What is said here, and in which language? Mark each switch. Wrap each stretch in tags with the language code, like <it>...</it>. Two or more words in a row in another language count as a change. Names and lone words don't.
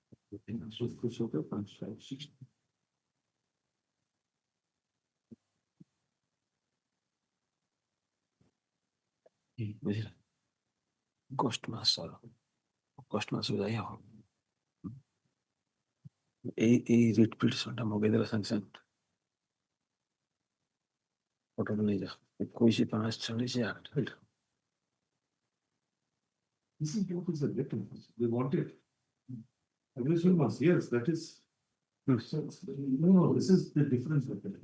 <pt>Gosto mais só. Gosto mais de aí, ó.</pt> <bn>এই</bn> <en>red petitionটা</en> <bn>মগেদের</bn> <en>sanction photoটা</en> <bn>নিয়ে যা 21/5/48</bn> <en>This is what is the difference. They wanted. Everything was, yes, that is. No, this is the difference with it.</en>